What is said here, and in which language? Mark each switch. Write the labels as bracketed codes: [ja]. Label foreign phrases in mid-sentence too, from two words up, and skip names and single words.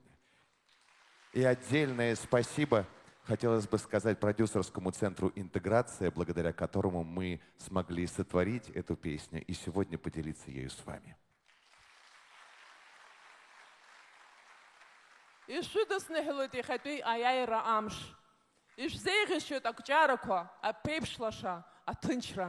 [ru] И отдельное спасибо хотелось бы сказать продюсерскому центру «Интеграция», благодаря которому мы смогли сотворить эту песню и сегодня поделиться ею с вами. [ab] Ишәыдысныҳәалоит иахьатәи аиааира амш. Ишәзеиӷьашьоит акәҷарақәа, аԥеиԥшлаша, аҭынчра.